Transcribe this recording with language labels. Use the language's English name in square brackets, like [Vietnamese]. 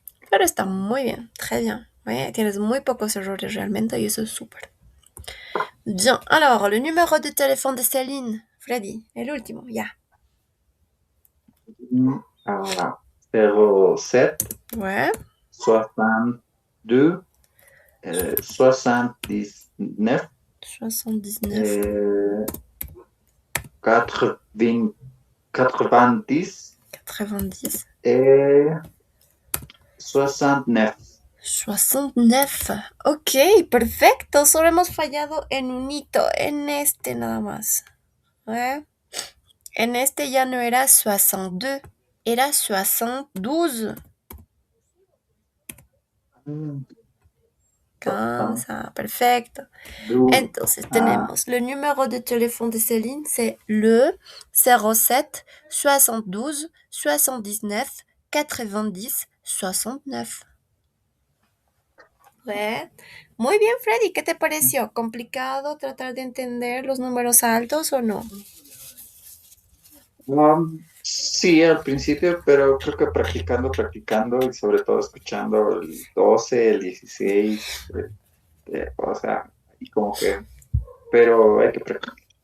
[Spanish] Pero está muy bien, [French] très bien. [Spanish] Tienes muy pocos errores realmente y eso es súper. [French] Bien, alors, le numéro de téléphone de Céline. [Spanish] Freddy, el último, ya. [French] 07, Ouais, 62, 79, 79, 80, 90 90, et 69. [Spanish] 69. Ok, perfecto. Solo hemos fallado en un hito, en este nada más. Ouais. En este ya no era 62, era 72. [French] Comme ça, perfecto. [Spanish] 72. Entonces tenemos [French] le numéro de téléphone de Céline, c'est le 07 72 79 90 69. Ouais. [Spanish] Muy bien, Freddy, ¿qué te pareció? ¿Complicado tratar de entender los números altos o no? Sí, al principio, pero creo que practicando y sobre todo escuchando el 12, el 16, o sea, y como que, pero hay que practicar.